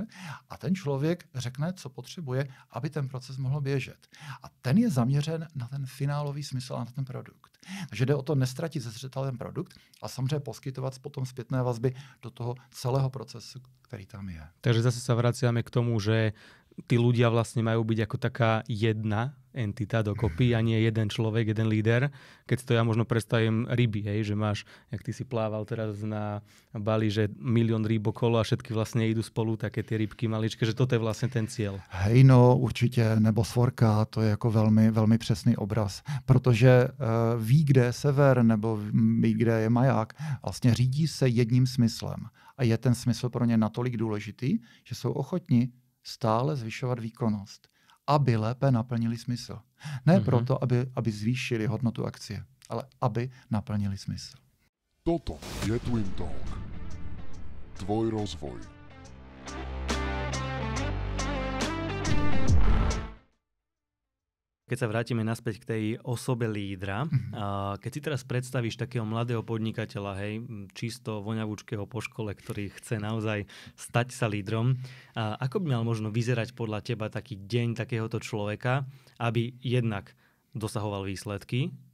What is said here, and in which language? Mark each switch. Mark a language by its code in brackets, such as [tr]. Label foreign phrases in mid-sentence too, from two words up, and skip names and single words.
[cs] A ten člověk řekne, co potřebuje, aby ten proces mohl běžet. A ten je zaměřen na ten finálový smysl a na ten produkt. Takže jde o to nestratit ze zřetele ten produkt a samozřejmě poskytovat potom zpětné vazby do toho celého procesu, který tam je. [sk] Takže zase sa vraciame k tomu, že tí ľudia vlastne majú byť ako taká jedna entita dokopy a nie jeden človek, jeden líder. Keď to ja možno predstavím ryby, hej, že máš, jak ty si plával teraz na Bali, že 1 000 000 rýb okolo a všetky vlastne idú spolu, také tie rybky maličké, že toto je vlastne ten cieľ. Hej, [cs] no určitě, nebo svorka, to je jako velmi, velmi přesný obraz, protože ví, kde je sever, nebo ví, kde je maják, vlastně řídí se jedním smyslem. A je ten smysl pro ně natolik důležitý, že jsou ochotni stále zvyšovat výkonnost, aby lépe naplnili smysl. Ne proto, aby zvýšili hodnotu akcie, ale aby naplnili smysl. [sk] Toto je Twin Talk. Tvoj rozvoj. Keď sa vrátime naspäť k tej osobe lídra, keď si teraz predstavíš takého mladého podnikateľa, hej, čisto voňavúčkého po škole, ktorý chce naozaj stať sa lídrom, ako by mal možno vyzerať podľa teba taký deň takéhoto človeka, aby jednak dosahoval výsledky